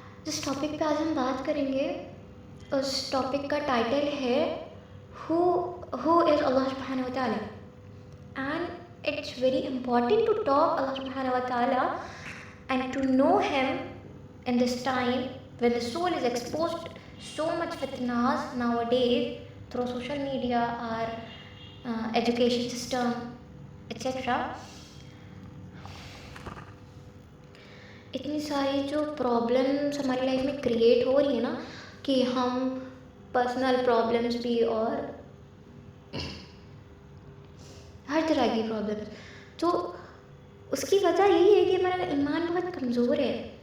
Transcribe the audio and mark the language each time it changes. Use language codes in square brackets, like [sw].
[ur] جس ٹاپک پہ آج ہم بات کریں گے اس ٹاپک کا ٹائٹل ہے [en] who is [ur] اللہ سبحانہ و تعالیٰ. [en] And it's very important to talk Allah سبحانہ و تعالیٰ and to know him in this time when the soul is exposed so much fitnas nowadays through social media or education system etc. [ur] اتنی ساری جو پرابلمس ہماری لائف میں create ہو رہی ہیں نا کہ ہم پرسنل پرابلمس بھی اور ہر طرح کی پرابلمس، تو اس کی وجہ یہی ہے کہ ہمارا ایمان بہت کمزور ہے.